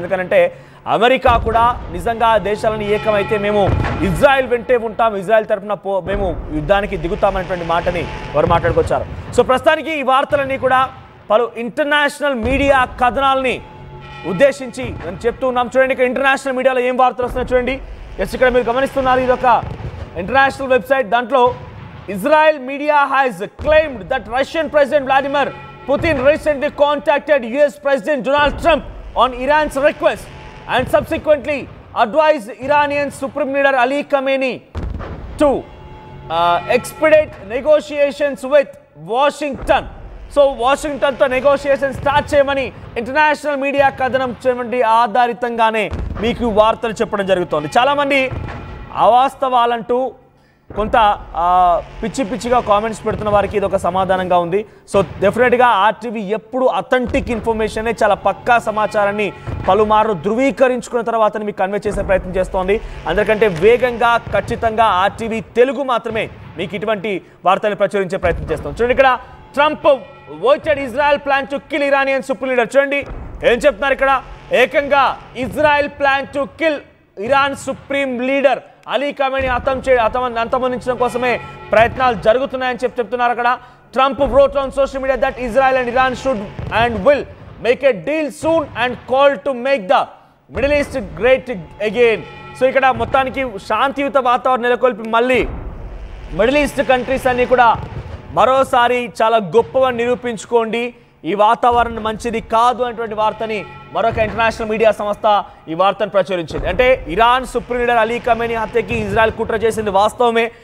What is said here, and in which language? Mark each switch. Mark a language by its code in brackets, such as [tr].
[te] ఎందుకంటే అమెరికా కూడా నిజంగా దేశాలను ఏకమైతే మేము ఇజ్రాయెల్ వెంటే ఉంటాం, ఇజ్రాయెల్ తరఫున మేము యుద్ధానికి దిగుతామనేటువంటి మాటని వారు మాట్లాడుకొచ్చారు. సో ప్రస్తుతానికి ఈ వార్తలన్నీ కూడా పలు ఇంటర్నేషనల్ మీడియా కథనాలని ఉద్దేశించి నేను చెప్తూ ఉన్నాం. చూడండి ఇక్కడ ఇంటర్నేషనల్ మీడియాలో ఏం వార్తలు వస్తున్నాయో చూడండి. ఎస్ ఇక్కడ మీరు గమనిస్తున్నారు, ఇది ఒక ఇంటర్నేషనల్ వెబ్సైట్. దాంట్లో [en] Israel media has claimed that Russian President Vladimir Putin recently contacted US President Donald Trump on Iran's request and subsequently advised Iranian Supreme Leader Ali Khamenei to expedite negotiations with Washington. [te] So Washington తో negotiation start చేయమని international media కథనం చేయమండి ఆధారితంగానే మీకు వార్తలు చెప్పడం జరుగుతోంది. చాలామంది అవాస్తవాలంటూ కొంత పిచ్చిగా కామెంట్స్ పెడుతున్న వారికి ఇది ఒక సమాధానంగా ఉంది. సో డెఫినెట్గా ఆర్టీవీ ఎప్పుడు అథెంటిక్ ఇన్ఫర్మేషన్ చాలా పక్కా సమాచారాన్ని పలుమార్లు ధృవీకరించుకున్న తర్వాత మీకు కన్వే చేసే ప్రయత్నం చేస్తోంది. అందరికంటే వేగంగా ఖచ్చితంగా ఆర్టీవీ తెలుగు మాత్రమే మీకు ఇటువంటి వార్తలు ప్రచురించే ప్రయత్నం చేస్తాం. చూడండి ఇక్కడ [en] Trump voted Israel plan to kill Iranian supreme leader. [te] చూడండి ఏం చెప్తున్నారు ఇక్కడ, ఏకంగా Israel [en] plan to kill Iran supreme leader [te] Ali Khamenei అంతమొందించడం కోసమే ప్రయత్నాలు జరుగుతున్నాయని చెప్తున్నారు అక్కడ. [en] Trump wrote on social media that Israel and Iran should and will make a deal soon and called to make the Middle East great again. [te] So ఇక్కడ మొత్తానికి శాంతియుత వాతావరణం నెలకొల్పి మళ్ళీ మిడిల్ ఈస్ట్ కంట్రీస్ అన్ని కూడా మరోసారి చాలా గొప్పగా నిరూపించుకోండి, ఈ వాతావరణం మంచిది కాదు అనేటువంటి వార్తని మరొక ఇంటర్నేషనల్ మీడియా సంస్థ ఈ వార్తను ప్రచురించింది. అంటే Iran supreme leader Ali Khamenei హత్యకి Israel కుట్ర చేసింది వాస్తవమే.